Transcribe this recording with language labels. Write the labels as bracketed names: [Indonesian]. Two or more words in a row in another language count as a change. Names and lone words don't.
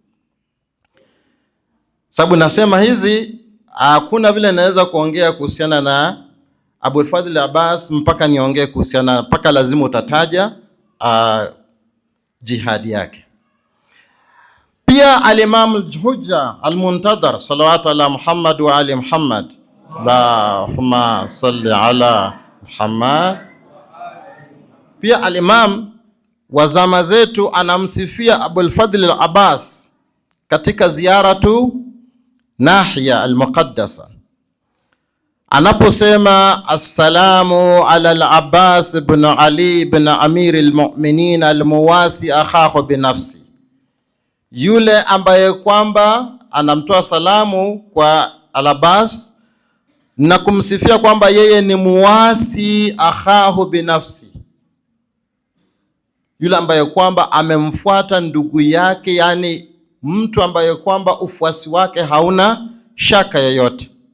[Swahili] Sababu nasema hizi, hakuna vile naweza kuongea kuhusiana na Abul Fadhl Abbas mpaka niongee kuhusiana, mpaka lazima utataja jihadi yake. [Arabic] Pia al-Imam al-Hujja al-Muntadhar صلوات على محمد وآل محمد اللهم صل على محمد. [Swahili] Pia al-Imam wa zama zetu anamsifia Abul Fadhl al-Abbas katika ziyaratu Nahiya al-Muqaddasa, anaposema [Arabic] السلام على العباس بن علي بن أمير المؤمنين المواسي أخاه بنفسه, [Swahili] yule ambaye kwamba anamtoa salamu kwa al-Abbas na kumsifia kwamba yeye ni [Arabic] مواسي أخاه بنفسه, [Swahili] yule ambaye kwamba amemfuata ndugu yake, yani mtu ambaye kwamba ufuasi wake hauna shaka yoyote.